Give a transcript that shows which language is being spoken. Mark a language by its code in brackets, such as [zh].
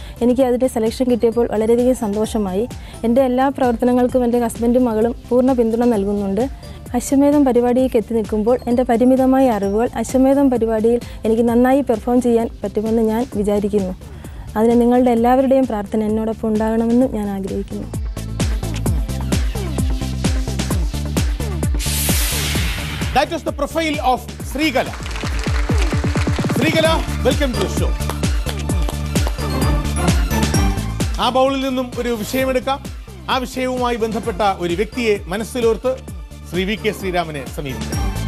[ml] എനിക്ക് അതിൻ്റെ സെലക്ഷൻ കിട്ടിയപ്പോൾ വളരെയധികം സന്തോഷമായി. എൻ്റെ എല്ലാ പ്രവർത്തനങ്ങൾക്കും എൻ്റെ ഹസ്ബൻഡും മകളും പൂർണ്ണ പിന്തുണ നൽകുന്നുണ്ട്. അശ്വമേധം പരിപാടിയിലേക്ക് എത്തി നിൽക്കുമ്പോൾ എൻ്റെ പരിമിതമായ അറിവുകൾ അശ്വമേധം പരിപാടിയിൽ എനിക്ക് നന്നായി പെർഫോം ചെയ്യാൻ പറ്റുമെന്ന് ഞാൻ വിചാരിക്കുന്നു. അതിന് നിങ്ങളുടെ എല്ലാവരുടെയും പ്രാർത്ഥന എന്നോടൊപ്പം ഉണ്ടാകണമെന്ന് ഞാൻ ആഗ്രഹിക്കുന്നു. [en] That was the profile of Srigala. Srigala, welcome to the show. [ml] ആ ബൗളിൽ നിന്നും ഒരു വിഷയമെടുക്കാം. ആ വിഷയവുമായി ബന്ധപ്പെട്ട ഒരു വ്യക്തിയെ മനസ്സിലോർത്ത് ശ്രീ വി കെ ശ്രീരാമനെ സമീപിക്കാം.